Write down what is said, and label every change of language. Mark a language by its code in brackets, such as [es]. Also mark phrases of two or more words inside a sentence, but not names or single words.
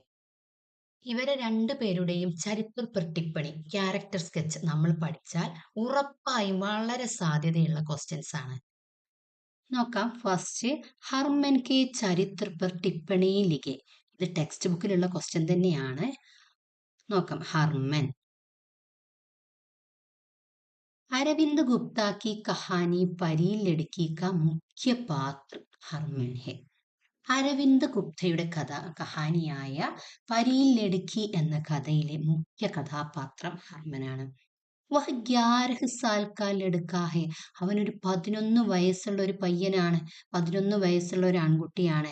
[ml] ഇവരെ 2 പേരുടെയും [hi] चरित्र पर टिप्पणी [en] character sketch [ml] നമ്മൾ പഠിച്ചാൽ ഉറപ്പായും വളരെ സാധ്യതയുള്ള ക്വസ്റ്റ്യൻസ് ആണ്. നോക്കാം. [hi] ഫസ്റ്റ്, हरमन के चरित्र पर टिप्पणी लिखे. [ml] ഇത് ടെക്സ്റ്റ് ബുക്കിലുള്ള ക്വസ്റ്റ്യൻ തന്നെയാണ്. നോക്കാം. ഹർമൻ. [hi] अरविंद गुप्ता की कहानी परी लड़की का मुख्य पात्र हरमन है. [ml] അരവിന്ദ് ഗുപ്തയുടെ കഹാനിയായ പരീൽ ലടുക്കി എന്ന കഥയിലെ മുഖ്യ കഥാപാത്രം ഹർമനാണ്. [hi] वह 11 साल का लड़का है. [ml] അവനൊരു 11 വയസ്സുള്ള ഒരു പയ്യനാണ്, 11 വയസ്സുള്ള ഒരു ആൺകുട്ടിയാണ്.